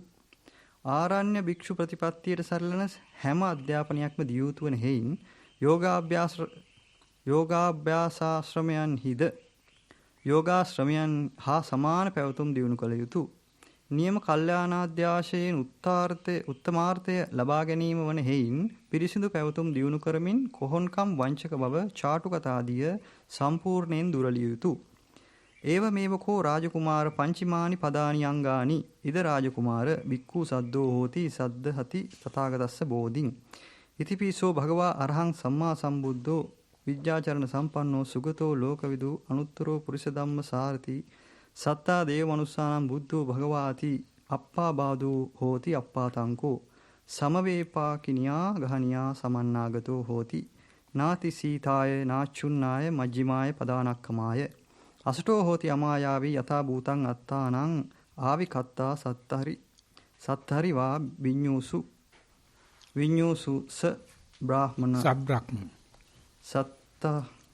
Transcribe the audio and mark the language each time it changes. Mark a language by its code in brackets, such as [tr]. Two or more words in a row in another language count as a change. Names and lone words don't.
[si] ආරණ්‍ය භික්ෂු ප්‍රතිපත්තියට සරලන හැම අධ්‍යාපනයක්ම දිය යුතු වන හේයින් යෝගාභ්‍යාසාශ්‍රමයන්හිද යෝගාශ්‍රමයන් හා සමාන පැවතුම් දියුණු කළ යුතුය. නියම කල්යාණාධ්‍යාශයෙන් උත්තමාර්ථය ලබා ගැනීම වන හේයින් පිරිසිදු පැවතුම් දියුණු කරමින් කොහොන්කම් වංචක බව චාටු කතාදිය සම්පූර්ණයෙන් දුරලිය යුතුය. [pi] ඒව මේවකෝ රාජකුමාර පංචිමානි පදානි අංගානි ඉද රාජකුමාර බික්ඛු සද්දෝ හෝති සද්දහති තථාගතස්ස බෝධින් ඉතිපිසෝ භගවා අරහං සම්මා සම්බුද්ධෝ විද්‍යාචරණ සම්පන්නෝ සුගතෝ ලෝකවිදු අනුත්තරෝ පුරිස ධම්ම සාරති සත්තා දේව මනුස්සානම් බුද්ධෝ භගවාති අප්පා බාදෝ හෝති අප්පාතංකෝ සමවේපාකිනියා ගහනියා සමන්නාගතෝ හෝති නාති සීතාය නාචුන්නාය මජ්ජිමාය පදානක්කමාය අසටෝ හෝති අමායාවී යථා භූතං අත්තානං ආවිකත්තා සත්තහරි වා විඤ්ඤූසු ස බ්‍රාහ්මන සබ්‍රාහ්මන සත්ත